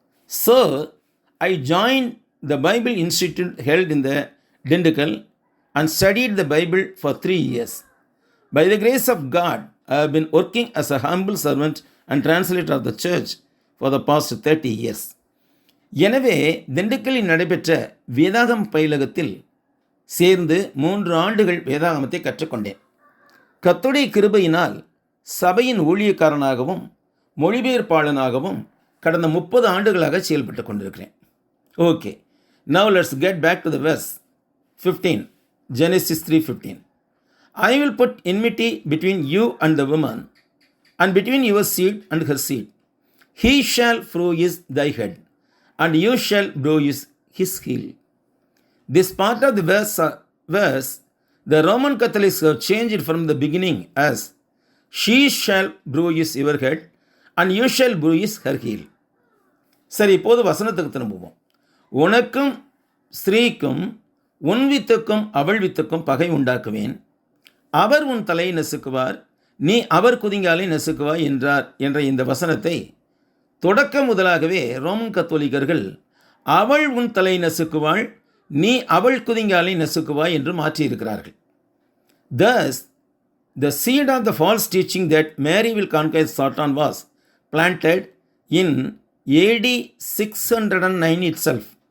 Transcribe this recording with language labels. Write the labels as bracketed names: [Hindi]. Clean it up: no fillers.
[English] So, I joined the Bible Institute held in the Dindigul and studied the Bible for 3 years. By the grace of God, I have been working as a humble servant and translator of the church for the past 30 years. [Tamil] எனவே திண்டுக்கல்லில் நடைபெற்ற வேதாகம பயிலகத்தில் சேர்ந்து 3 ஆண்டுகள் வேதாகமத்தை கற்றுக்கொண்டேன். கர்த்தருடைய கிருபையினால் சபையின் ஊழியக்காரனாகவும் மொழிபெயர்ப்பாளனாகவும் கடந்த 30 ஆண்டுகளாக செயல்பட்டு கொண்டிருக்கிறேன். [English] Okay, now let's get back to the verse 15, Genesis 3:15. I will put enmity between you and the woman, and between your seed and her seed. He shall bruise thy head, and you shall bruise his heel. This part of the verse, the Roman Catholics have changed from the beginning as, she shall bruise your head, and you shall bruise her heel. [Tamil] சரி, இப்போது வசனத்துக்கு திரும்புவோம். உனக்கும் ஸ்திரீக்கும் உன் வித்துக்கும் அவள் வித்துக்கும் பகை உண்டாக்குவேன். அவர் உன் தலையை நசுக்குவார், நீ அவர் குதிங்காலை நசுக்குவாய் என்றார் என்ற இந்த வசனத்தை தொடக்க முதலாகவே ரோமன் கத்தோலிக்கர்கள் அவள் உன் தலை நசுக்குவாள், நீ அவள் குதிங்காலை நசுக்குவாய் என்று மாற்றியிருக்கிறார்கள். [English] Thus, the seed of the false teaching that Mary will conquer Satan was planted in AD 609 itself.